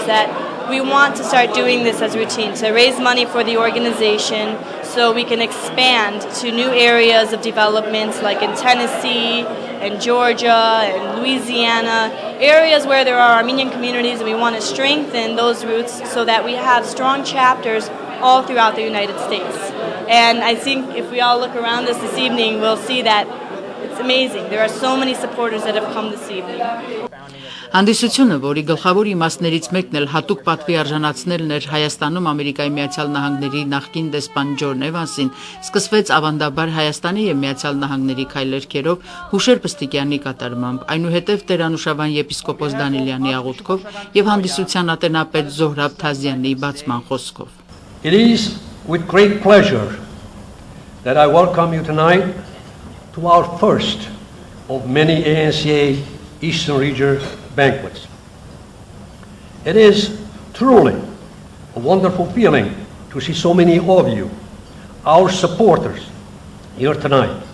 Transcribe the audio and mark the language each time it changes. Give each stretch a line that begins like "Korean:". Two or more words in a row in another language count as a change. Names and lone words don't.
English: That we want to start doing this as routine, to raise money for the organization so we can expand to new areas of development like in Tennessee and Georgia and Louisiana, areas where there are Armenian communities, and we want to strengthen those roots so that we have strong chapters all throughout the United States. And I think if we all look around us this evening, we'll see that it's amazing. There are so many supporters that have come this evening.
Armenian: Հանդիսությունը, որի գլխավոր իմաստներից մեկն էլ հատուկ պատվի արժանացնելն էր Հայաստանում Ամերիկայի Միացյալ Նահանգների նախկին դեսպան Ջոն Էվանսին, սկսվեց ավանդաբար Հայաստանի եւ Միացյալ Նահանգների քայլերքերով Հուշեր Պստիկյանի կատարմամբ, այնուհետև Տերանուշավան եպիսկոպոս Դանիելյանի աղոթքով եւ հանդիսության ատենապետ Զոհրաբ Թազյանի բացման խոսքով.
English: It is with great pleasure that I welcome you tonight to our first of many ANCA Eastern Region banquets. It is truly a wonderful feeling to see so many of you, our supporters, here tonight.